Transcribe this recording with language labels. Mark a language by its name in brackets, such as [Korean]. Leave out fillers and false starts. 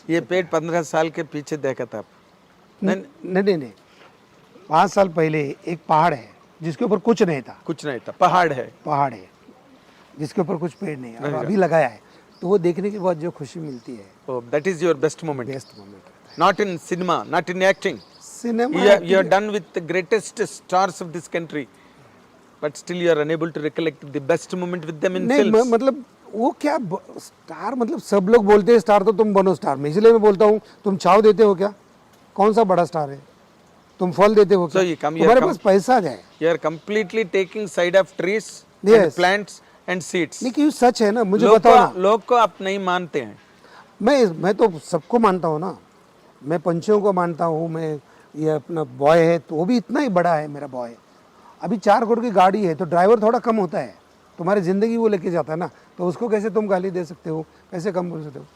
[Hindi] ये पेड़ 15 साल के पीछे देखा था आप? नहीं 5 साल पहले एक पहाड़ है जिसके ऊपर कुछ नहीं था, कुछ नहीं था, पहाड़ है जिसके ऊपर कुछ पेड़ नहीं है, और अभी लगाया है, तो वो देखने के बाद जो खुशी मिलती है, [English] That is your best moment. Best moment. Not in cinema, not in acting. [Hindi] Cinema [English] You are done with the greatest stars of this country, but still you are unable to recollect the best moment with them in [Hindi] नहीं [English] films. [Hindi] मतलब वो क्या star, मतलब सब लोग बोलते हैं star, तो तुम बनो स्टार। मैं इसलिए मैं बोलता हूँ, तुम छाव देते हो क्या? कौन सा बड़ा स्टार है? तुम फल देते हो क्या? तुम्हारे पास पैसा है। [English] You are completely taking side of trees and Yes. plants and seeds. [Hindi] नहीं, क्यों सच है ना, मुझे बताओ ना। लोग को आप नहीं मानते हैं। मैं तो सबको मानता हूँ ना, मैं पंछियों को मानता हूँ, मैं ये अपना बॉय है तो वो भी इतना ही बड़ा है मेरा बॉय। अभी 4 करोड़ की गाड़ी है तो ड्राइवर थोड़ा कम होता है, तुम्हारी ज़िंदगी वो लेके जाता है ना, तो उसको कैसे तुम गाली दे सकते हो, कैसे कम बोल सकते हो?